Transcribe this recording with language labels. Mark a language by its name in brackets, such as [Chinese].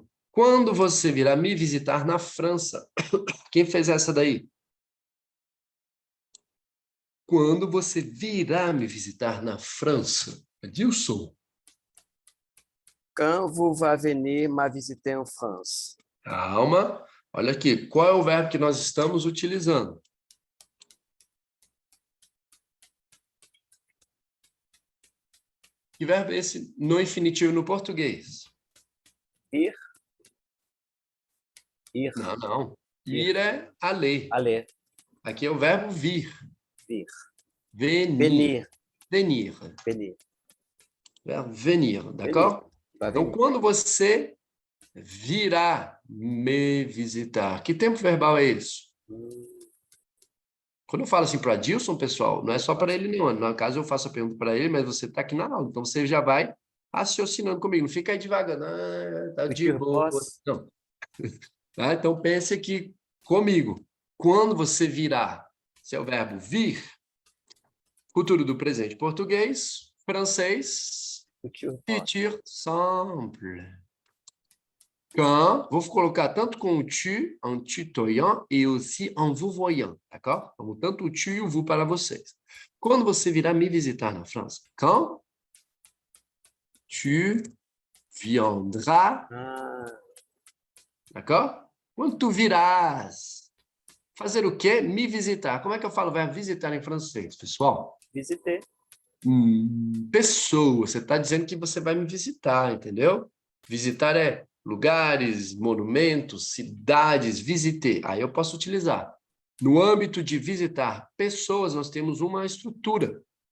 [Portuguese] Quando você virá me visitar na França? Quem fez essa daí? Quando você virá me visitar na França? Adilson. [French] Quand vous va venir me visiter en France? [Portuguese] Calma. Olha aqui. Qual é o verbo que nós estamos utilizando? Que verbo é esse no infinitivo no português? Ir. Ir. Não. Ir é aller. [French] Aller. [Portuguese] Aqui é o verbo vir. Vir. [French] Venir. Venir. Venir. Verbo venir, d'accord? [Portuguese] Então, quando você virá me visitar, que tempo verbal é isso? Quando eu falo assim para Adilson, pessoal, não é só para ele, não. No caso, eu faço a pergunta para ele, mas você está aqui na aula, então você já vai raciocinando comigo. Não fica aí devagar, tá de boa. Não. Tá? Então, pense aqui comigo. Quando você virá, se é o verbo vir, futuro do presente português, francês, futur simple. [French] Quand, [Portuguese] vou colocar tanto com o tu, [French] en tutoyant, e aussi en vous voyant, d'accord? [Portuguese] Como tanto o tu e o vous para vocês. Quando você virá me visitar na França? [French] Quand tu viendras, d'accord? [Portuguese] Quando tu virás. Fazer o quê? Me visitar. Como é que eu falo verbo visitar em francês, pessoal? [French] Visiter. [Portuguese] Pessoa. Você está dizendo que você vai me visitar, entendeu? Visitar é lugares, monumentos, cidades, visiter. Aí eu posso utilizar. No âmbito de visitar pessoas, nós temos uma estrutura.